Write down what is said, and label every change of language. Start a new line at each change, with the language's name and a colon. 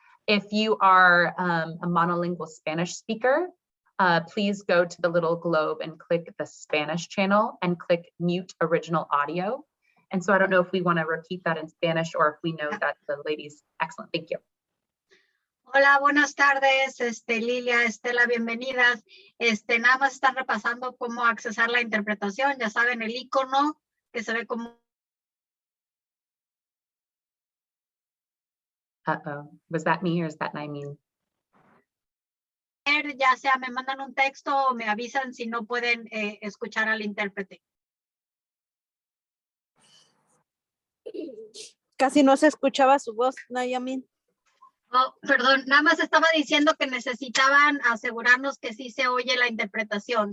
English: If you are a monolingual Spanish speaker, please go to the little globe and click the Spanish channel and click mute original audio. And so I don't know if we want to repeat that in Spanish or if we know that the ladies, excellent, thank you.
Spanish: Hola, buenas tardes, Lilia, Estela, bienvenidas. Nada más están repasando cómo accesar la interpretación. Ya saben, el icono que se ve como...
English: Uh-oh, was that me or is that Naimeen?
Spanish: Ya sea me mandan un texto o me avisan si no pueden escuchar al intérprete. Casi no se escuchaba su voz, Nayamin. Oh, perdón, nada más estaba diciendo que necesitaban asegurarnos que sí se oye la interpretación.